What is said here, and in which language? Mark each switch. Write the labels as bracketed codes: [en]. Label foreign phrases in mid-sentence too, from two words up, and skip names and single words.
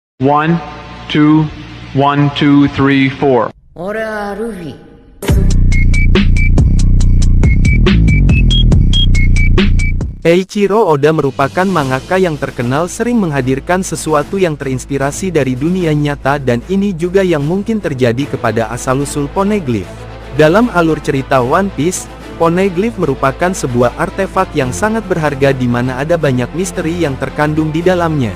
[en] One, two, 1, 2, 3, 4. [ja] 俺はルフィ。 [id] Eiichiro Oda merupakan mangaka yang terkenal sering menghadirkan sesuatu yang terinspirasi dari dunia nyata dan ini juga yang mungkin terjadi kepada asal-usul poneglyph. Dalam alur cerita One Piece, poneglyph merupakan sebuah artefak yang sangat berharga di mana ada banyak misteri yang terkandung di dalamnya.